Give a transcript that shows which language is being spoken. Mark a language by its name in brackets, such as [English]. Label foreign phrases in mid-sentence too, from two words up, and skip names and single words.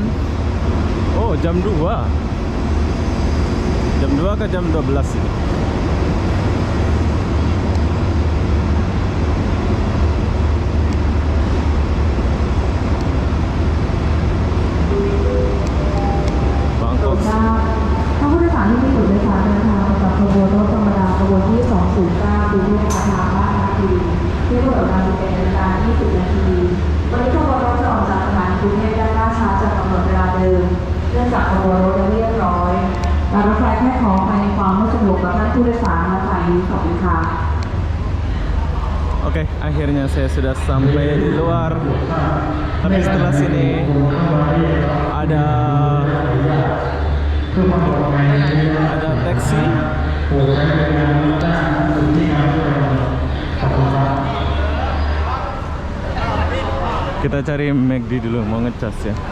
[Indonesian] Oh, jam 2. Jam 2 ke jam 12 ini. Bangkok. [Thai] ถ้าผู้โดยสารที่มีตั๋วโดยสารเดินทางมากับขบวนรถธรรมดาขบวนที่ 209 กรุงเทพปลายทาง5 นาทีที่กำหนดเวลา 11 นาฬิกา 20 นาทีวันนี้ขบวนรถจะออกจากสถานีกรุงเทพได้ล่าช้าจากกำหนดเวลาเดิมเนื่องจากขบวนรถยังเรียบร้อยการรถไฟแค่ขอภายในความไม่สะดวกกับท่านผู้โดยสารและฝ่ายนี้ขอบคุณค่ะ [Indonesian] Oke, akhirnya saya sudah sampai di luar. Tapi setelah sini ada taksi. Kita cari McD dulu, mau ngecas ya.